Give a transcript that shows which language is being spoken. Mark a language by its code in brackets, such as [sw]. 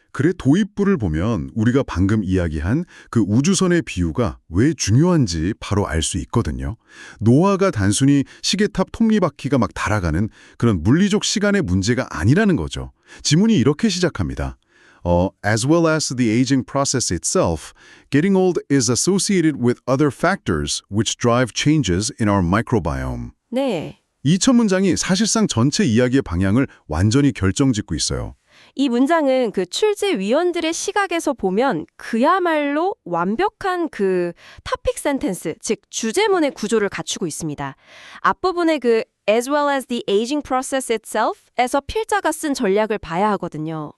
[ko] 글의 도입부를 보면 우리가 방금 이야기한 그 우주선의 비유가 왜 중요한지 바로 알 수 있거든요. 노화가 단순히 시계탑 톱니바퀴가 막 달아가는 그런 물리적 시간의 문제가 아니라는 거죠. 지문이 이렇게 시작합니다. [en] As well as the aging process itself, getting old is associated with other factors which drive changes in our microbiome. [ko] 네. 이 첫 문장이 사실상 전체 이야기의 방향을 완전히 결정짓고 있어요. 이 문장은 그 출제위원들의 시각에서 보면 그야말로 완벽한 그 토픽 센텐스, 즉 주제문의 구조를 갖추고 있습니다. 앞부분의 [en] as well as the aging process itself [ko] 에서 필자가 쓴 전략을 봐야 하거든요.